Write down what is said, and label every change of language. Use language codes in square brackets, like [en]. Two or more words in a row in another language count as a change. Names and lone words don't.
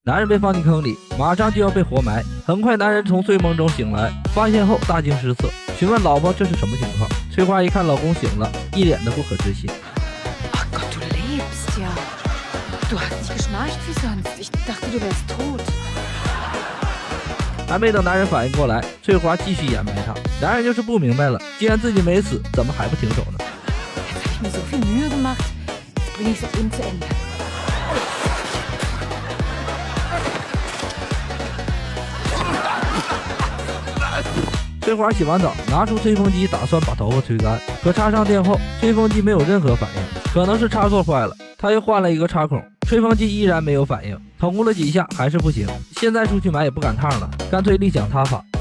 [zh] 男人被放进坑里，马上就要被活埋。很快，男人从睡梦中醒来，发现后大惊失色，询问老婆这是什么情况。翠花一看老公醒了，一脸的不可置信。 [de] Ach Gott, du lebst ja. Du hast nicht geschnarcht wie sonst. Ich dachte, du wärst tot. [zh] 还没等男人反应过来，翠花继续掩埋他。男人就是不明白了，既然自己没死，怎么还不停手呢？ [de] Jetzt habe ich mir so viel Mühe gemacht. Jetzt bringe ich es eben zu Ende. [zh] 翠花洗完澡，拿出吹风机，打算把头发吹干。可插上电后，吹风机没有任何反应，可能是插座坏了。他又换了一个插孔，吹风机依然没有反应。捅咕了几下还是不行，现在出去买也不赶趟了，干脆另想他法。